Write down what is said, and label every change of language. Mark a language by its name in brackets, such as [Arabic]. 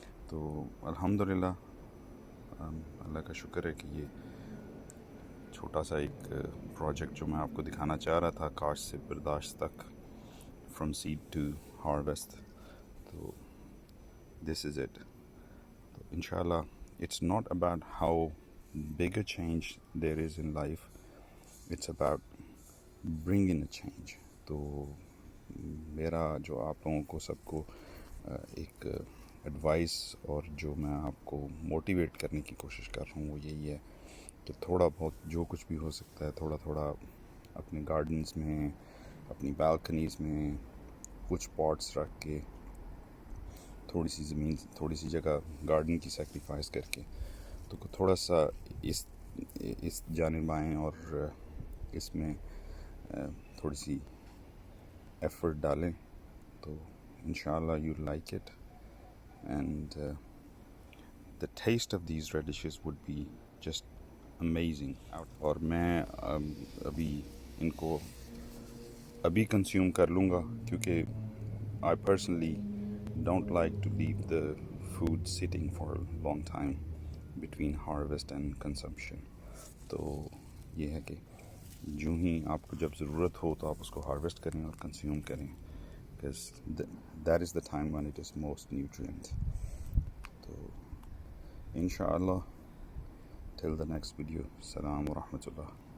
[Hindi] तो अल्हम्दुलिल्लाह अल्लाह का शुक्र है कि ये छोटा सा एक प्रोजेक्ट जो मैं आपको दिखाना चाह रहा था, काश्त से बर्दाश्त तक, [English] from seed to harvest, [Hindi] तो [English] This is it. [Hindi] तो इंशाल्लाह [English] it's not about how big a change there is in life, it's about bringing a change। [Hindi] तो मेरा जो आप लोगों को सबको एक एडवाइस और जो मैं आपको मोटिवेट करने की कोशिश कर रहा हूँ वो यही है कि थोड़ा बहुत जो कुछ भी हो सकता है, थोड़ा थोड़ा अपने गार्डन्स में, अपनी बालकनीज़ में कुछ पॉट्स रख के, थोड़ी सी ज़मीन, थोड़ी सी जगह गार्डन की सेक्रीफाइस करके, तो थोड़ा सा इस जानिब आएँ और इसमें थोड़ी सी एफ़र्ट डालें, तो इंशाल्लाह [English] You like it and the taste of these radishes would be just amazing. [Hindi] और मैं अभी इनको अभी कंज्यूम कर लूँगा, क्योंकि [English] I personally don't like to leave the food sitting for a long time between harvest and consumption। [Hindi] तो ये है कि जो ही आपको जब ज़रूरत हो तो आप उसको हार्वेस्ट करें और कंज्यूम करें, [English] because that is the time when it is most nutrient। [Hindi] तो इंशाअल्लाह [English] till the next video, [Arabic] Assalamu wa rahmatullah।